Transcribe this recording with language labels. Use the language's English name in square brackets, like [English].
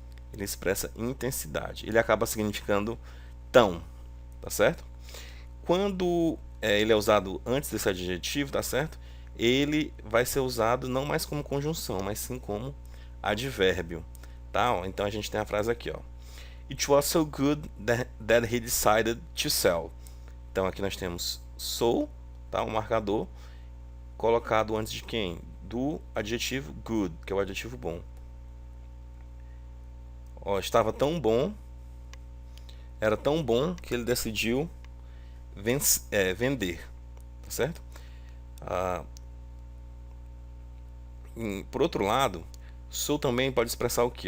[Portuguese] Ele expressa intensidade. Ele acaba significando tão, tá certo? Quando ele é usado antes desse adjetivo, tá certo? Ele vai ser usado não mais como conjunção, mas sim como advérbio, tá? Então a gente tem a frase aqui, ó. [English] It was so good that he decided to sell. [Portuguese] Então aqui nós temos so, tá? O marcador, colocado antes de quem? Do adjetivo good, que é o adjetivo bom. Ó, estava tão bom, era tão bom que ele decidiu vender, tá certo? Ah, por outro lado, so também pode expressar o que?